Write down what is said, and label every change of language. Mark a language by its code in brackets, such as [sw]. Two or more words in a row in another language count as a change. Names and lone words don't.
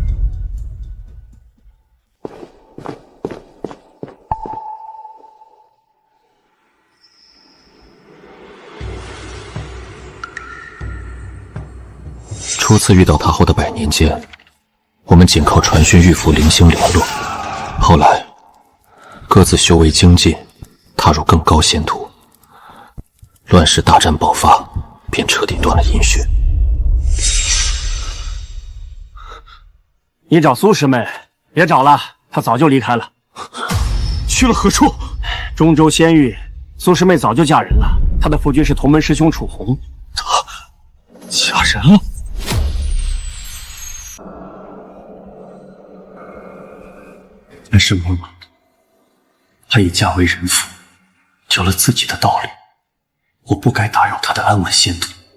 [zh] 初次遇到他後的100年間，我們僅靠傳訊玉符靈星聯絡，後來各自修為精進，踏入更高仙途。亂世大戰爆發，便徹底斷了音訊。你找蘇師妹，別找了，她早就離開了。去了何處？中州仙域，蘇師妹早就嫁人了，她的夫君是同門師兄楚紅。她嫁人了？但是嬷嬷，她已嫁为人妇，有了自己的道理，我不该打扰她的安稳仙途。